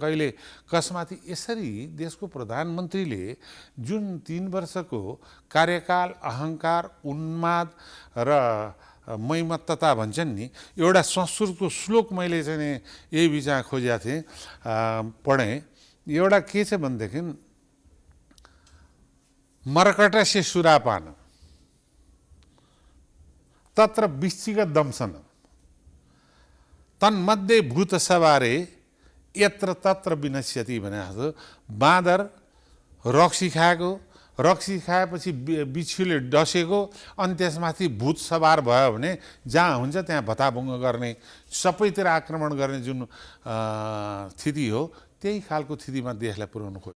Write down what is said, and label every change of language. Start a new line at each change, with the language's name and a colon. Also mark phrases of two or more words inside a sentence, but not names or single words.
Nepali: कहिले कसमाथि यसरी देशको प्रधानमन्त्रीले जुन 3 वर्षको कार्यकाल अहङ्कार उन्माद र मैमत्तता भन्छन् नि, एउटा संस्कृतको श्लोक मैले चाहिँ नि यही बिचमा खोजेको थिएँ, पढेँ। एउटा के छ भनेदेखि
Sanskrit: मर्कटस्य सुरापान तत्र वृश्चिक दंशन तन्मध्ये भूत सवारे यत्र तत्र विनश्यति
Nepali: भनेको छ। बाँदर रक्सी खाएको, रक्सी खाएपछि बिच्छुले डसेको, अनि त्यसमाथि भूत सवार भयो भने जहाँ हुन्छ त्यहाँ भताभुङ्ग गर्ने, सबैतिर आक्रमण गर्ने जुन स्थिति हो, त्यही खालको स्थितिमा देशलाई पुर्याउनु खोज्यो।